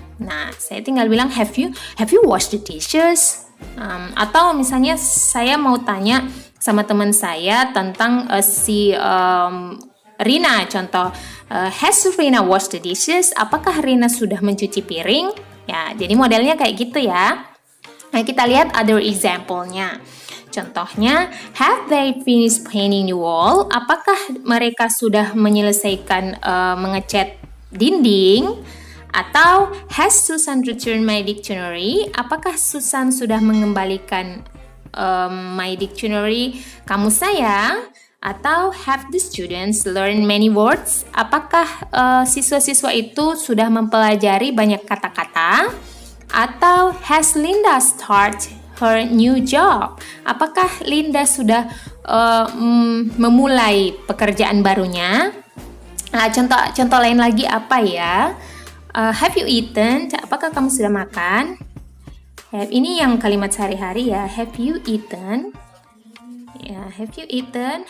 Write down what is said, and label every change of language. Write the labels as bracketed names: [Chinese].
[English] Nah, [Indonesian] saya tinggal bilang [English] have you washed the dishes? [Indonesian] Atau misalnya saya mau tanya sama teman saya tentang si Rina, contoh [English] has Rina washed the dishes? [Indonesian] Apakah Rina sudah mencuci piring? Ya, jadi modelnya kayak gitu ya. Nah, kita lihat other example-nya. Contohnya, [English] have they finished painting the wall? [Indonesian] Apakah mereka sudah menyelesaikan mengecat dinding? [English] Atau, has Susan returned my dictionary? [Indonesian] Apakah Susan sudah mengembalikan [English] my dictionary [Indonesian] kamus saya? [English] Atau, have the students learned many words? [Indonesian] Apakah siswa-siswa itu sudah mempelajari banyak kata-kata? [English] Atau has Linda start her new job? [Indonesian] Apakah Linda sudah memulai pekerjaan barunya? Nah, contoh lain lagi apa ya? [English] Have you eaten? [Indonesian] Apakah kamu sudah makan? Have, ini yang kalimat sehari-hari ya. [English] Have you eaten? Ya, have you eaten?